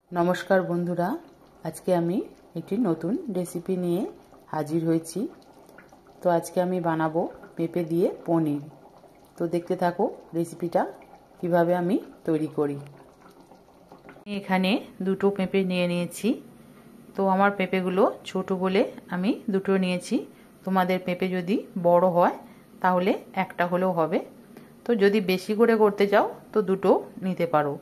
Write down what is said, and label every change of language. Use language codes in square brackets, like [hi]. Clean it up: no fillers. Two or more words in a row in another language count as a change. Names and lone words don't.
[bn] নমস্কার বন্ধুরা আজকে আমি এক নতুন রেসিপি নিয়ে হাজির হয়েছি। তো আজকে আমি বানাবো পেঁপে দিয়ে পনীর। তো দেখতে থাকো রেসিপিটা কিভাবে আমি তৈরি করি। এখানে দুটো পেঁপে নিয়ে নিয়েছি। তো আমার পেঁপেগুলো ছোটো বলে আমি দুটো নিয়েছি। তোমাদের পেঁপে যদি বড়ো হয় তাহলে একটা হলেও হবে। তো যদি বেশি করে করতে চাও তো দুটো নিতে পারো।